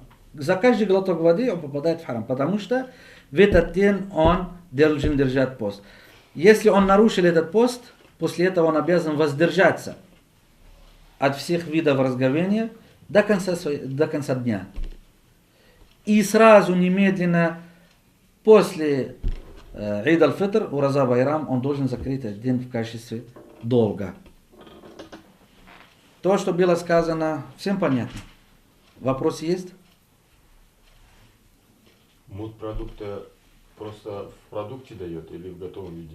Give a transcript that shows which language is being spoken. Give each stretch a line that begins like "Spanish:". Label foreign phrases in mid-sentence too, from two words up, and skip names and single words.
Russian: За каждый глоток воды он попадает в харам, потому что в этот день он должен держать пост. Если он нарушил этот пост, после этого он обязан воздержаться от всех видов разговения до конца дня. И сразу, немедленно, после Ид аль-Фитр, Ураза Байрам, он должен закрыть этот день в качестве долга. То, что было сказано, всем понятно. Вопрос есть? Мут продукта просто в продукте дает или в готовом виде?